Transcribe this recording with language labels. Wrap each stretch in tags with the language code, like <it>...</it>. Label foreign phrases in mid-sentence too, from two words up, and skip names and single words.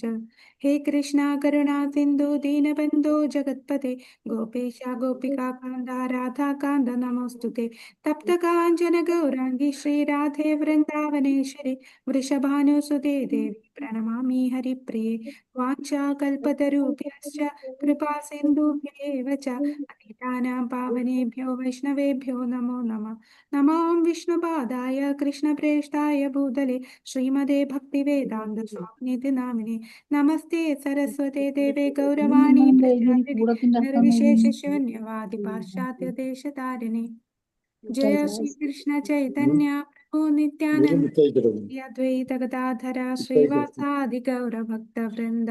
<sa>ഹേ കൃഷ്ണ കരുണാ സിന്ധു ദീനബന്ധോ ജഗത്പതേ ഗോപേശ ഗോപികാ കാന്ത രാധാകാന്ത നമോസ്തുതേ. തപ്ത കാഞ്ചന ഗൗരാംഗി ശ്രീരാധേ വൃന്ദാവനേശ്വരി വൃഷഭാനുസുതേ ദേവി പ്രണമാമി ഹരിപ്രിയേ. വാഞ്ചാകൽപതരുഭ്യശ്ച കൃപാ സിന്ധുഭ്യേവ ച പതിതാനാം പാവനേഭ്യോ വൈഷ്ണവേഭ്യോ നമോ നമഃ. നമോ വിഷ്ണുപാദായ കൃഷ്ണപ്രേഷ്ഠായ ഭൂതലേ ശ്രീമതേ ഭക്തിവേദാന്ത സ്വാമിനിധി നാമിനെ. നമസ്തേ സരസ്വതേ ദേവേ ഗൗരവാണി പ്രചാരിണി നിർവിശേഷ ശൂന്യവാദി പാശ്ചാത്യ ദേശതാരിണി. ജയ ശ്രീകൃഷ്ണ ചൈതന്യ പ്രഭു നിത്യാനന്ദ അദ്വൈത ഗദാധര ശ്രീവാസാദി ഗൗരഭക്ത വൃന്ദ.</sa>